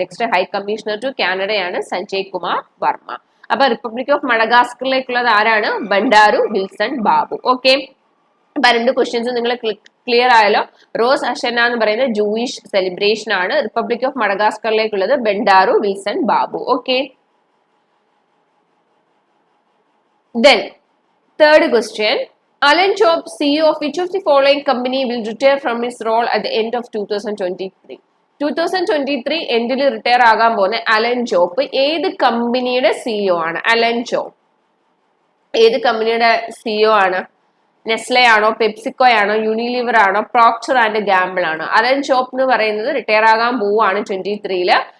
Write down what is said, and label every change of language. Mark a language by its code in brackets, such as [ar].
[ml] Next high commissioner to കാനഡയാണ് Sanjay Kumar Varma. അപ്പൊ republic of മഡഗാസ്കറിലേക്കുള്ളത് ആരാണ്? ബെൻഡാരു Wilson Babu. Okay, അപ്പൊ രണ്ട് ക്വസ്റ്റ്യൻസ് നിങ്ങൾ ക്ലിയർ ആയല്ലോ. റോസ് ഹഷന എന്ന് പറയുന്നത് ജൂയിഷ് സെലിബ്രേഷൻ ആണ്. Republic of മഡഗാസ്കറിലേക്കുള്ളത് ബെൻഡാരു Wilson Babu. [en] Okay, then third question, Alan Jope, CEO of which of the following company will retire from his role at the end of 2023? [ml] 2023 എൻഡിൽ retire ആകാൻ പോകുന്ന Allen ജോപ്പ് ഏത് കമ്പനിയുടെ CEO ആണ്? Allen ജോപ്പ് ഏത് കമ്പനിയുടെ CEO ആണ്? നെസ്ലെ ആണോ, പെപ്സിക്കോ ആണോ, യൂണിലിവർ ആണോ, പ്രോക്ടർ ആൻഡ് ഗാംബിൾ ആണോ? അലൻ ജോപ്പ് എന്ന് പറയുന്നത് റിട്ടയർ ആകാൻ പോവുകയാണ് 23-ല്.